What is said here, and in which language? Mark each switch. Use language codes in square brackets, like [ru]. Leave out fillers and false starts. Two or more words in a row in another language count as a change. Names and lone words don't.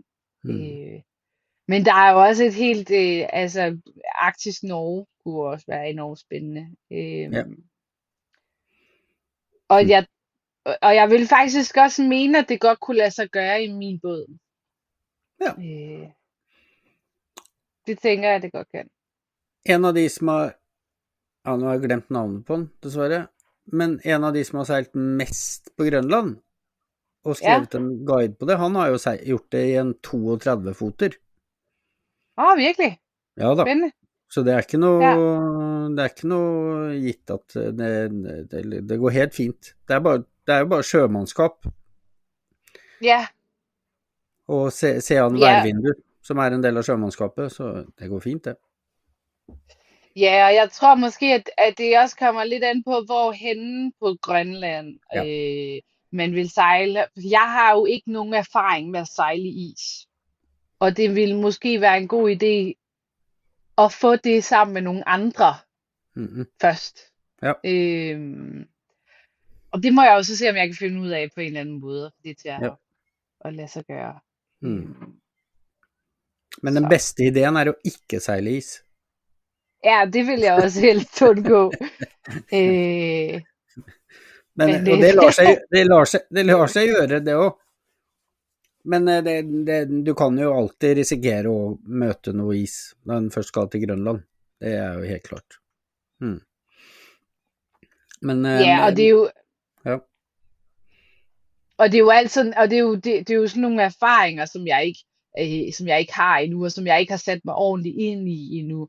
[da] Men der er jo også et helt, altså Arktisk Norge kunne også være enormt spændende. Og jeg vil faktisk også mene, at det godt kunne lade sig gøre i min båd. Det tænker jeg, det godt kan. [no] En av de som har, nå har jeg glemt navnet på den, dessverre, men en av de som har seilt mest på Grønland, og skrevet en guide på det, han har jo gjort det i en 32-foter. Virkelig? Ja da. [da] Spændende. [no] Så det er ikke noe gitt at det går helt fint. Det er jo bare sjømannskap. Ja. Og se an værvindu, som er en del av sjømannskapet, så det går fint, det. [da] Ja, og jeg tror måske, at det også kommer lidt an på, hvor henne på Grønland man vil sejle. Jeg har jo ikke nogen erfaring med at sejle i is. Og det vil måske være en god idé at få det sammen med nogle andre først. Ja. Og det må jeg også se, om jeg kan finde ud af på en eller anden måde, for det er til Ja. at lade sig gøre. [no] Men den Så. bedste ideen er å ikke seile is. [da] Ja, det vil jeg også helst undgå. Men, [no] Men og det lar seg gjøre, det òg. Men du kan jo alltid risikere å møte noe is når en først skal til Grønland. Det er jo helt klart. Men, [da] ja, og det er jo ja. og det er jo altid, og det er jo sådan nogle erfaringer, som jeg ikke har endnu, og som jeg ikke har sat mig ordentligt ind i endnu.